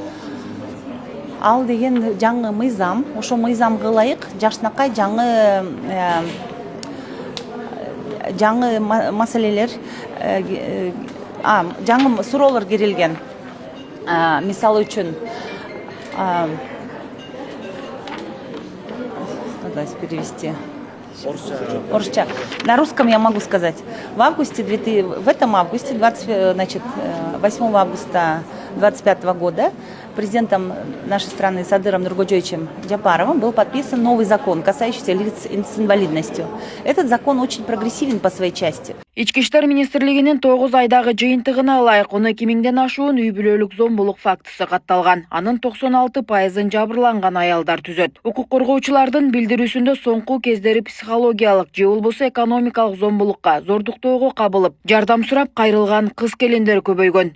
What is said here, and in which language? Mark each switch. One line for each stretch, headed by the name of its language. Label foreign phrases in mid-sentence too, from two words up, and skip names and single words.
Kyrgyz: ал деген жаңы мыйзам, ошо мыйзамга ылайык жакшынакай жаңы маселелер, жаңы суроолор кирилген. Мисалы үчүн, перевести. Орусча.
Russian: На русском я могу сказать. В этом августе, 8 августа 2025 года, президентом нашей страны Садыром Нуркожоевичем Джапаровым был подписан новый закон, касающийся лиц с инвалидностью. Этот закон очень прогрессивен по своей части.
Kyrgyz: Ички иштер министрлигинин 9 айдагы жыйынтыгына ылайык 12 миңден ашуун үй бүлөлүк зомбулук фактысы катталган. Анын 96%-ын жабырланган аялдар түзөт. Укук коргоочулардын билдирүүсүндө соңку кездери психологиялык же болбосо экономикалык зомбулукка, зордуктоого кабылып, жардам сурап кайрылган кыз келиндер көбөйгөн.